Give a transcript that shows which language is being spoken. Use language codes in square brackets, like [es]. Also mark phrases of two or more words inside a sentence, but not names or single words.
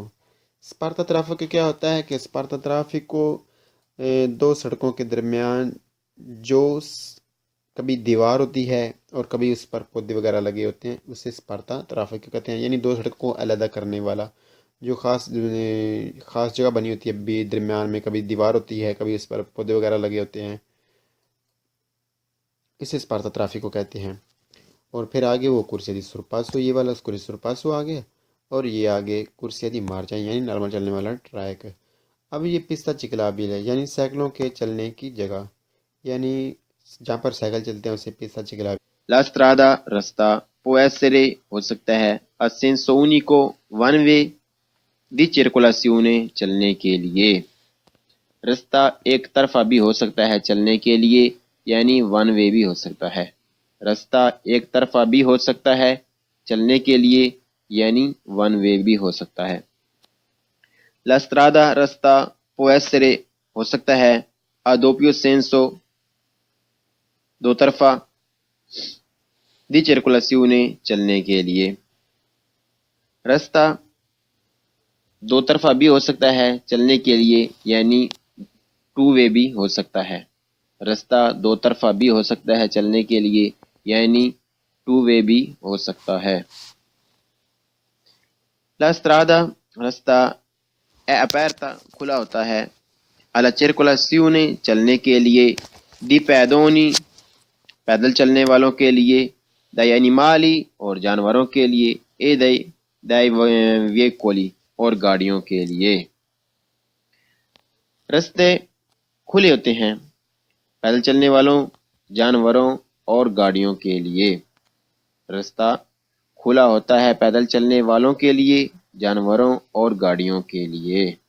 [it] spartitraffico [ur] کیا ہوتا ہے کہ [it] spartitraffico [ur] دو سڑکوں کے درمیان جو کبھی دیوار ہوتی ہے اور کبھی اس پر پودے وغیرہ لگے ہوتے ہیں اسے [it] spartitraffico [ur] کہتے ہیں، یعنی دو سڑکوں کو علیحدہ کرنے والا جو خاص جگہ بنی ہوتی ہے، بھی درمیان میں کبھی دیوار ہوتی ہے کبھی اس پر پودے وغیرہ لگے ہوتے ہیں، اسے سپارتا ٹرافیکو کہتے ہیں۔ اور پھر آگے وہ [it] corsia di sorpasso, [ur] یہ والا [it] corsia sorpasso [ur] آ گیا، اور یہ آگے [it] corsia di marcia [ur] یعنی نارمل چلنے والا ٹریک۔ اب یہ [it] pista ciclabile [ur] ہے یعنی سائیکلوں کے چلنے کی جگہ، یعنی جہاں پر سائیکل چلتے ہیں اسے [it] pista ciclabile. La strada رستہ può essere [ur] ہو سکتا ہے [it] a senso unico [en] one way [it] di circolazione [ur] چلنے کے لیے۔ رستہ ایک طرفہ بھی ہو سکتا ہے چلنے کے لیے یعنی [en] one way [ur] بھی ہو سکتا ہے۔ رستہ ایک طرفہ بھی ہو سکتا ہے چلنے کے لیے یعنی [en] one way [ur] بھی ہو سکتا ہے۔ [it] La strada رستہ può essere [ur] ہو سکتا ہے [it] a doppio senso [ur] دو طرفہ [it] di circolazione [ur] چلنے کے لیے۔ رستہ دو طرفہ بھی ہو سکتا ہے چلنے کے لیے یعنی [en] two way [ur] بھی ہو سکتا ہے۔ رستہ دو طرفہ بھی ہو سکتا ہے چلنے کے لیے یعنی [en] two way [ur] بھی ہو سکتا ہے۔ [it] La strada رستہ è aperta [ur] کھلا ہوتا ہے [it] alla circolazione [ur] چلنے کے لیے [it] di pedoni [ur] پیدل چلنے والوں کے لیے [it] dai animali [ur] اور جانوروں کے لیے [it] e dai veicoli [ur] اور گاڑیوں کے لیے۔ رستے کھلے ہوتے ہیں پیدل چلنے والوں، جانوروں اور گاڑیوں کے لیے۔ رستہ کھلا ہوتا ہے پیدل چلنے والوں کے لیے، جانوروں اور گاڑیوں کے لیے۔